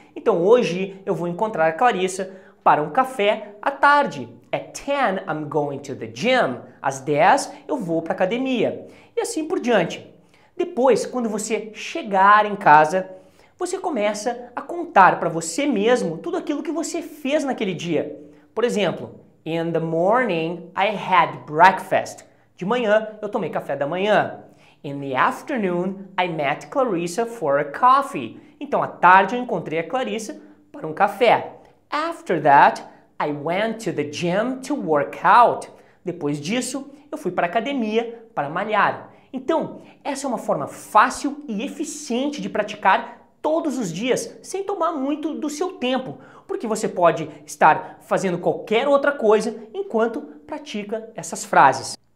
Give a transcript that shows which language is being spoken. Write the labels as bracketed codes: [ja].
[pt] Então, hoje eu vou encontrar a Clarissa para um café à tarde. [en] At 10 I'm going to the gym. [pt] Às 10 eu vou para a academia. E assim por diante. Depois, quando você chegar em casa, você começa a contar para você mesmo tudo aquilo que você fez naquele dia. Por exemplo, [en] in the morning I had breakfast. [pt] De manhã eu tomei café da manhã. [en] In the afternoon I met Clarissa for a coffee. [pt] Então à tarde eu encontrei a Clarissa para um café. [en] After that I went to the gym to work out. [pt] Depois disso eu fui para a academia para malhar. Então, essa é uma forma fácil e eficiente de praticar todos os dias, sem tomar muito do seu tempo, porque você pode estar fazendo qualquer outra coisa enquanto pratica essas frases.